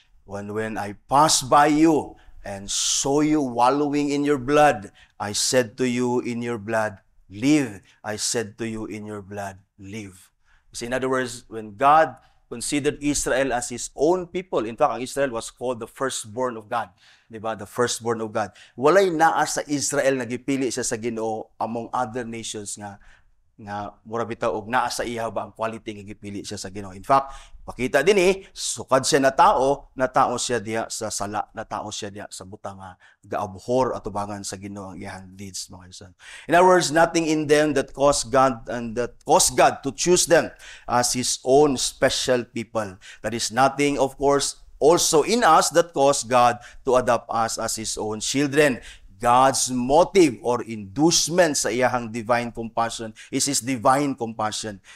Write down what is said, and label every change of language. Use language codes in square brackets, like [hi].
[en] When I passed by you and saw you wallowing in your blood, I said to you in your blood, live. I said to you in your blood, live. So in other words, when God considered Israel as His own people, in fact, ang Israel was called the firstborn of God. Diba? The firstborn of God. [ceb] Walay naa sa Israel nga gipili siya sa Ginoo among other nations nga mura bitaw og naa sa iya ba ang quality nga gipili siya sa Ginoo. In fact, pakita din sukad siya na tao siya diha sa sala, na tao siya diha sa butang nga gaabhor atubangan sa Ginoo ang iyang deeds, mga kaibigan. [en] In other words, nothing in them that caused God to choose them as His own special people. That is nothing, of course, also in us that caused God to adopt us as His own children. God's motive or inducement [ceb] sa iyahang [en] divine compassion is His divine compassion.